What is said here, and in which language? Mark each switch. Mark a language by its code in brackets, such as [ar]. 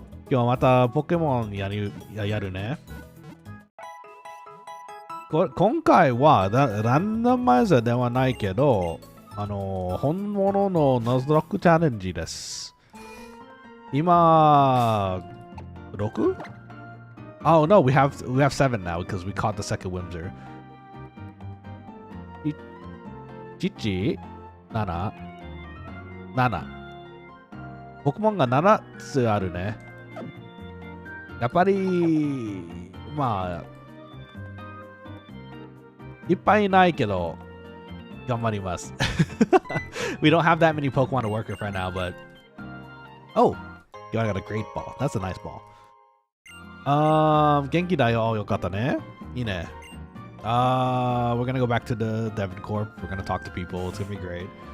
[ja] 今日またポケモンやるね。今回はランダマイザーではないけど、本物のナズロックチャレンジです。今、6? Oh no, we have 7 now because we caught the second Whimser. 7、7、7。ポケモンが7つあるね。やっぱり、まあ、いっぱいいないけど、頑張ります。 [en] We don't have that many Pokemon to work with right now, but... Oh! You got a great ball. That's a nice ball. [ja] 元気だよ。よかったね。いいね。 [en] We're gonna go back to the Devon Corp. We're gonna talk to people. It's gonna be great.